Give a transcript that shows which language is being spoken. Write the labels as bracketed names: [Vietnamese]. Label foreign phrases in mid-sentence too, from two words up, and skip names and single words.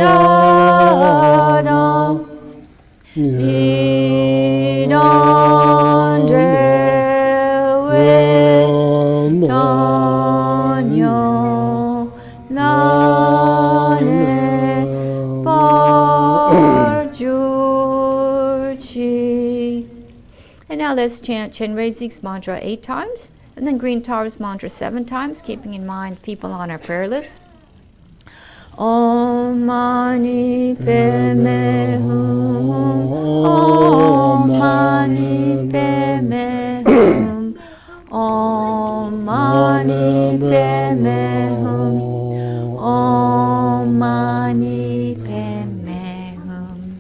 [Tibetan] shadong idon dewe tanyo lane par jur chi. [English] And now let's chant Chenrezig's mantra 8 times, and then Green Tar's mantra 7 times, keeping in mind people on our prayer list. [Sanskrit] Om Mani Padme Hum, Om Mani Padme Hum, Om Mani Padme Hum, Om Mani Padme Hum,